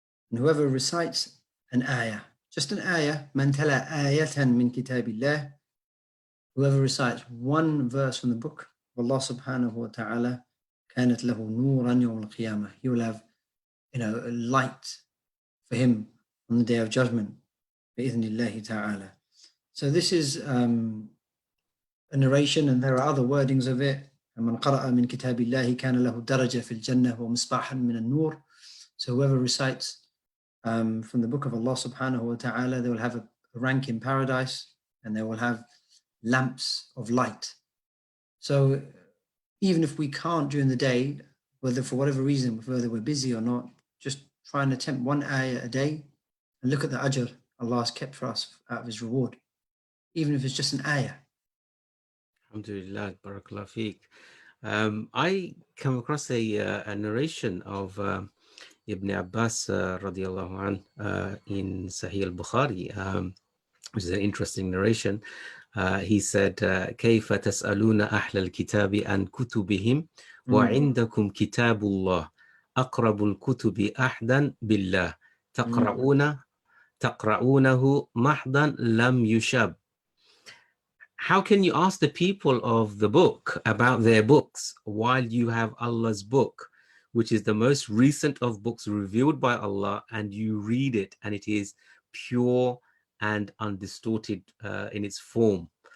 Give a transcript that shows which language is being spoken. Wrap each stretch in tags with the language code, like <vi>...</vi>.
<en>And whoever recites an ayah, just an ayah,</en> <ar>man tala ayatan min kitabillah,</ar> <en>whoever recites one verse from the book of Allah subhanahu wa ta'ala,</en> <ar>كانت له نورا يوم القيامة,</ar> <en>he will have a light for him on the day of judgment, بإذن ta'ala. So this is a narration, and there are other wordings of it.</en> <ar>من قرأ من كتاب الله كان له درجة في الجنة ومصباحا من النور.</ar> <en>So whoever recites from the book of Allah subhanahu wa ta'ala, they will have a rank in paradise, and they will have lamps of light. So even if we can't during the day, whether for whatever reason, whether we're busy or not, just try and attempt one ayah a day and look at the ajr Allah has kept for us out of his reward, even if it's just an ayah. Alhamdulillah, barakallah feek. I come across a narration of Ibn Abbas radiallahu anh in Sahih al-Bukhari, which is an interesting narration. He said,</en> <ar>كيف تسألون أهل الكتاب عن كتبهم وعندكم كتاب الله أقرب الكتب أحدا بالله تقرؤون تقرؤونه محضا لم يشب.</ar> <en>How can you ask the people of the book about their books while you have Allah's book, which is the most recent of books revealed by Allah, and you read it and it is pure and undistorted in its form?</en>